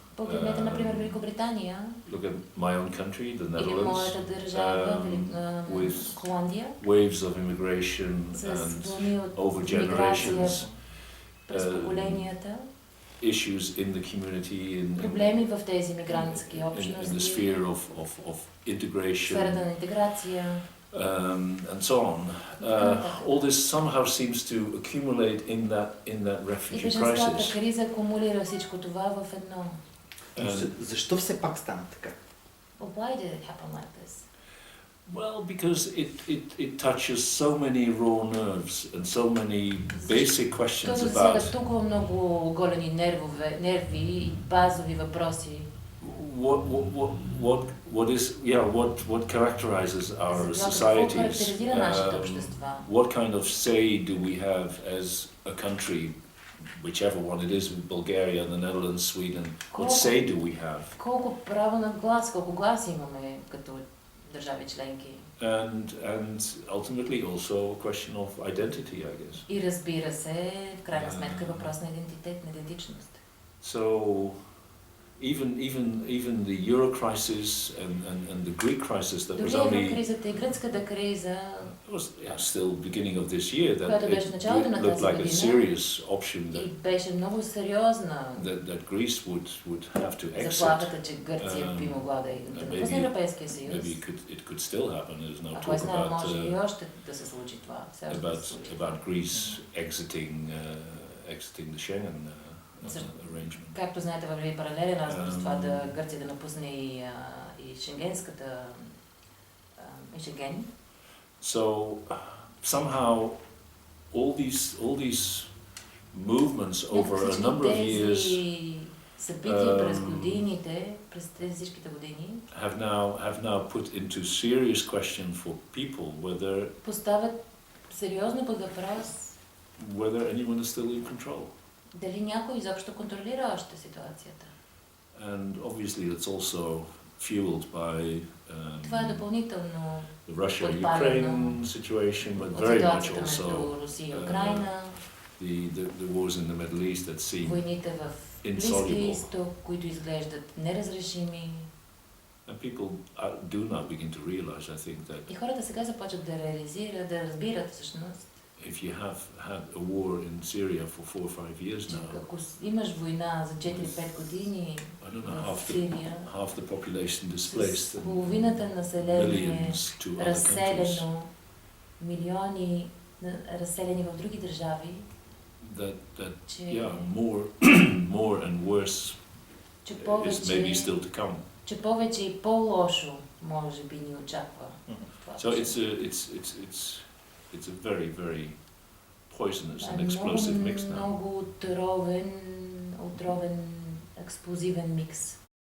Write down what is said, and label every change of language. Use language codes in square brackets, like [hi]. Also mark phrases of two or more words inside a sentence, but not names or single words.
[en] Look at my own country, the Netherlands, with waves of immigration and over generations, issues in the community, in the sphere of integration, and so on. All this somehow seems to accumulate in that refugee crisis. [bg] Защо все пак стана така? [en] Why did it happen like this? Well, because it touches so many raw nerves and so many basic questions about [bg] толкова много големи нерви и базови въпроси. [en] What characterizes our societies? What kind of say do we have as a country? Whichever one it is, Bulgaria, the Netherlands, Sweden, what say do we have? [bg] Колко право на глас, колко глас имаме като държави членки? [en] And ultimately also a question of identity, I guess. [bg] И разбира се, в крайна сметка въпрос на идентитет, на идентичност. [en] So even the Euro crisis and the Greek crisis that was only [bg] кризата и гръцката криза [en] was still beginning of this year that it looked like a serious option [bg] беше много сериозна [en] that Greece would have to exit. [bg] Заплахата, че Гърция би могла да напусне Европейския съюз. [en] Maybe it could still happen. There's no talk about [bg] може и още да се случи това. [en] About Greece exiting the Schengen arrangement. [bg] Както знаете, върви паралелен разговор с това да Гърция да напусне и Шенгенската и Шенген. [en] So somehow all these movements over a number of years [bg] събития през годините, през тези всичките години [en] have now put into serious question for people whether [bg] поставят сериозно под въпрос [en] whether anyone is still in control. [bg] Дали някой изобщо контролира още ситуацията? [en] And obviously it's also fueled by [bg] това е допълнително [en] the Russia-Ukraine situation, but very much also [bg] Русия и Украина, [en] the wars in the Middle East that seem [bg] войните в Близкия [en] insoluble. [bg] изток, които изглеждат неразрешими. [en] And people do now begin to realize, I think, that [bg] И хората сега започват да реализират, да разбират всъщност, [en] if you have had a war in Syria for 4 or 5 years [bg] че [en] now, [bg] ако имаш война за 4-5 години [en] I don't know, [bg] в Сирия, [en] half the population [bg] с [en] displaced and [bg] половината население [en] millions to other countries, [bg] разселено, милиони разселени в други държави, [en] that [bg] че, [en] yeah, more and worse [bg] че [en] is maybe [bg] повече, [en] still to come. [bg] че повече и по-лошо може би ни очаква. Това [en] So [bg] ще- [en] it's a very, very poisonous [bg] Това [en] and [bg] е [en] explosive mix now. [bg] много отровен, експлозивен микс.